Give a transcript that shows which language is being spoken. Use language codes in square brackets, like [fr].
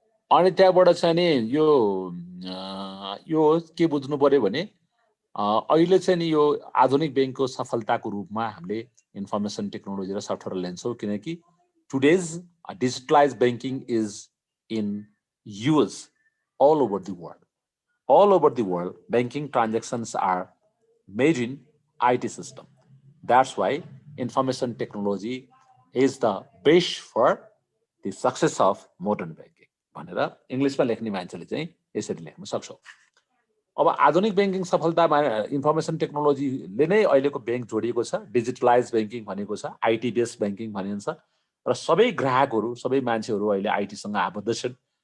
[ne] अनि त्यहाँबाट चाहिँ नि यो के बुझ्नु पर्यो भने अहिले चाहिँ नि यो आधुनिक बैंकको सफलताको रूपमा हामीले इन्फर्मेसन टेक्नोलोजी र सफ्टवेयर लिन्छौँ, किनकि [en] Today's digitalize banking is in use all over the world. All over the world, banking transactions are made in IT system. That's why information technology is the base for the success of modern banking. [ne] भनेर इङ्ग्लिसमा लेख्ने मान्छेले चाहिँ यसरी लेख्न सक्छौ। अब आधुनिक बैंकिङ सफलतामा इन्फर्मेसन टेक्नोलोजीले नै अहिलेको बैंक जोडिएको छ। डिजिटलाइज बैंकिङ भनेको छ, आइटी बेस्ड बैंकिङ भनिन्छ र सबै ग्राहकहरू, सबै मान्छेहरू अहिले आइटीसँग आबद्ध छन्।